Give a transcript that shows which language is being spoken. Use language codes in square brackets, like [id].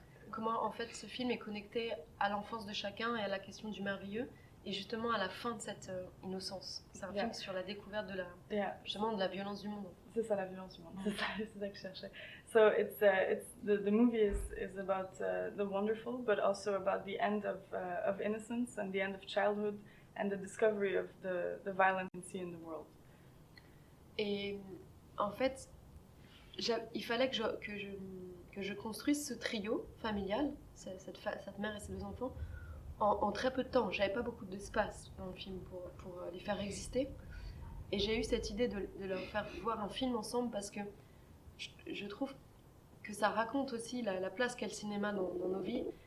[fr] comment en fait ce film est connecté à l'enfance de chacun et à la question du merveilleux et justement à la fin de cette innocence. C'est un film sur la découverte justement de la violence du monde. C'est ça, la violence du monde. C'est ça que je cherchais. [en] So it's the movie is about the wonderful, but also about the end of innocence and the end of childhood and the discovery of the violence we see in the world. [fr] Et en fait, il fallait que je construise ce trio familial, cette mère et ses deux enfants, en très peu de temps. J'avais pas beaucoup d'espace dans le film pour les faire exister. Et j'ai eu cette idée de leur faire voir un film ensemble parce que je trouve que ça raconte aussi la place qu'a le cinéma dans nos vies.